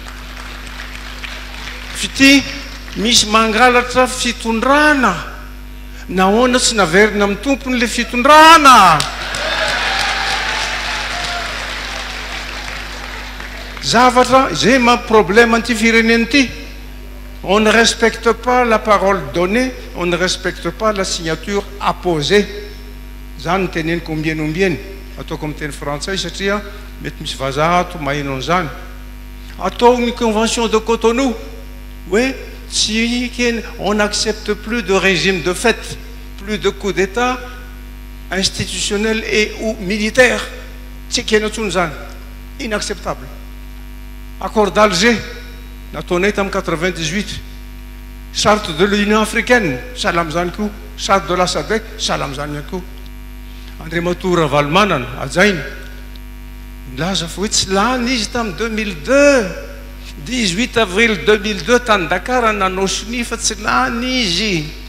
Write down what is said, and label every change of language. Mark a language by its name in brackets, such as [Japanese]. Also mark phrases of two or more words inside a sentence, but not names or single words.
[Malagasy] Fity misy mangalatra fitondrana, nahoana tsy naverina amin'ny tompony le fitondrana. Zavatra zay problème anty firenena ty. [French] On ne respecte pas la parole donnée, on ne respecte pas la signature apposée. [Malagasy] Zany teneniko ombieny ataoko amin'ny teny frantsay satria mety misy vazaha ato maheno an'izany. Atao ny [French] convention de Cotonou, oui, on n'accepte plus de régime de fait, plus de coup d'état institutionnel et ou militaire. [Malagasy] Tsy kena tsony zany, inacceptable. Accord d'Alger, nataonay tamin'ny 98, charte de l'Union africaine, sahala amin'izany koa, charte de la SADC, sahala amin'izany ihany koa. Andriamatoa Ravalomanana, ajainy, nilaza fa hoe tsy lany izy tamin'ny 2002, 18 avril 2002 tany Dakar nanao soni fa tsy lany izy.